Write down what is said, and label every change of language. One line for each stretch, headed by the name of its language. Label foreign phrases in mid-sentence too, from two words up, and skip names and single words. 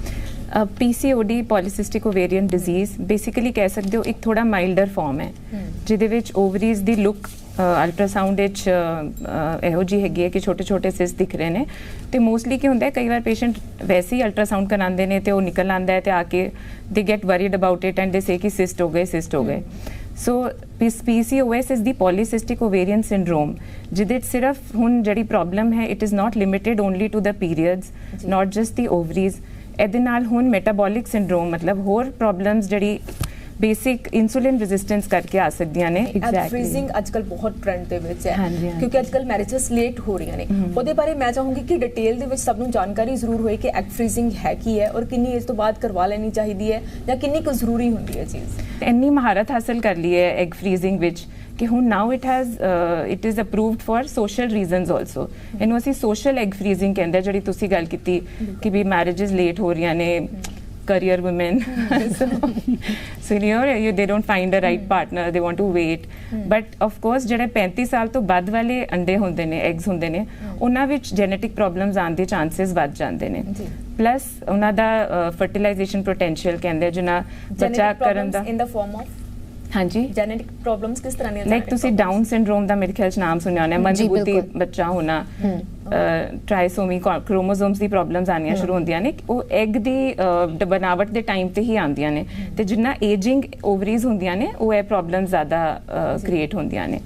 Punjabi: PCOD
English: polycystic ovarian disease
Punjabi: ਬੇਸਿਕਲੀ ਕਹਿ ਸਕਦੇ ਹੋ ਇੱਕ ਥੋੜਾ
English: milder form
Punjabi: ਹੈ ਜਿਹਦੇ ਵਿੱਚ ਓਵਰੀਜ਼ ਦੀ ਲੁੱਕ ਅਲਟਰਾਸਾਊਂਡ ਵਿੱਚ ਇਹੋ ਜਿਹੀ ਹੈਗੀ ਹੈ ਕਿ ਛੋਟੇ ਛੋਟੇ ਸਿਸਟ ਦਿਖ ਰਹੇ ਨੇ ਤੇ ਮੋਸਟਲੀ ਕੀ ਹੁੰਦਾ ਹੈ ਕਈ ਵਾਰ ਪੇਸ਼ੈਂਟ ਵੈਸੇ ਹੀ ਅਲਟਰਾਸਾਊਂਡ ਕਰਾਉਂਦੇ ਨੇ ਤੇ ਉਹ ਨਿਕਲ ਆਉਂਦਾ ਹੈ ਤੇ ਆ ਕੇ
English: they get worried about it and they say
Punjabi: ਕਿ ਸਿਸਟ ਹੋ ਗਏ।
English: ਸੋ PCOS is the polycystic ovarian syndrome
Punjabi: ਜਿਹਦੇ ਸਿਰਫ ਹੁਣ ਜਿਹੜੀ ਪ੍ਰੋਬਲਮ ਹੈ
English: it is not limited only to the periods, not just the ovaries.
Punjabi: ਇਹਦੇ ਨਾਲ ਹੁਣ
English: metabolic syndrome
Punjabi: ਮਤਲਬ ਹੋਰ ਪ੍ਰੋਬਲਮਸ ਜਿਹੜੀ
English: basic insulin resistance
Punjabi: ਕਰਕੇ ਆ ਸਕਦੀਆਂ ਨੇ। ਫ੍ਰੀਜ਼ਿੰਗ ਅੱਜਕੱਲ ਬਹੁਤ ਟ੍ਰੈਂਡ ਦੇ ਵਿੱਚ ਹੈ ਕਿਉਂਕਿ ਅੱਜਕੱਲ
English: marriages late
Punjabi: ਹੋ ਰਹੀਆਂ ਨੇ। ਉਹਦੇ ਬਾਰੇ ਮੈਂ ਚਾਹੂੰਗੀ ਕਿ ਡਿਟੇਲ ਦੇ ਵਿੱਚ ਸਭ ਨੂੰ ਜਾਣਕਾਰੀ ਜ਼ਰੂਰ ਹੋਏ ਕਿ
English: egg freezing
Punjabi: ਹੈ ਕੀ ਹੈ ਔਰ ਕਿੰਨੀ ਏਜ ਤੋਂ ਬਾਅਦ ਕਰਵਾ ਲੈਣੀ ਚਾਹੀਦੀ ਹੈ ਜਾਂ ਕਿੰਨੀ ਕੁ ਜ਼ਰੂਰੀ ਹੁੰਦੀ ਹੈ ਚੀਜ਼। ਇੰਨੀ ਮਹਾਰਤ ਹਾਸਲ ਕਰ ਲਈ ਹੈ
English: egg freezing
Punjabi: ਵਿੱਚ ਕਿ ਹੁਣ
English: now it is approved for social reasons also.
Punjabi: ਇਹਨੂੰ ਅਸੀਂ
English: social egg freezing
Punjabi: ਕਹਿੰਦੇ, ਜਿਹੜੀ ਤੁਸੀਂ ਗੱਲ ਕੀਤੀ ਕਿ ਵੀ
English: marriages late
Punjabi: ਹੋ ਰਹੀਆਂ ਨੇ,
English: career women so you know they don't find a right partner, they want to wait but of course
Punjabi: ਜਿਹੜੇ 35 ਸਾਲ ਤੋਂ ਬਾਅਦ ਵਾਲੇ ਅੰਡੇ ਹੁੰਦੇ ਨੇ, ਐਗਸ ਹੁੰਦੇ ਨੇ, ਉਹਨਾਂ ਵਿੱਚ
English: genetic problems
Punjabi: ਆਉਣ ਦੇ ਚਾਂਸਸ ਵੱਧ ਜਾਂਦੇ ਨੇ। ਪਲੱਸ ਉਹਨਾਂ ਦਾ
English: fertilization potential
Punjabi: ਕਹਿੰਦੇ ਜਿਹਨਾਂ ਬੱਚਾ ਕਰਨ ਦਾ
English: in the form of
Punjabi: ਹਾਂਜੀ
English: genetic problems
Punjabi: ਕਿਸ ਤਰ੍ਹਾਂ ਦੀਆਂ? ਲਾਈਕ ਤੁਸੀਂ
English: Down syndrome
Punjabi: ਦਾ ਮੇਰੇ ਖਿਆਲ ਚ ਨਾਮ ਸੁਣਿਆ ਹੋਣਾ, ਮੰਦਬੁੱਧੀ ਬੱਚਾ ਹੋਣਾ,
English: trisomy chromosomes
Punjabi: ਦੀ ਪ੍ਰੋਬਲਮਸ ਆਉਣੀਆਂ ਸ਼ੁਰੂ ਹੁੰਦੀਆਂ ਨੇ, ਉਹ ਐਗ ਦੀ ਬਣਾਵਟ ਦੇ ਟਾਈਮ ਤੇ ਹੀ ਆਉਂਦੀਆਂ ਨੇ ਤੇ ਜਿੰਨਾ
English: ageing ovaries
Punjabi: ਹੁੰਦੀਆਂ ਨੇ ਉਹ ਇਹ ਪ੍ਰੋਬਲਮ ਜ਼ਿਆਦਾ ਕ੍ਰੀਏਟ ਹੁੰਦੀਆਂ ਨੇ।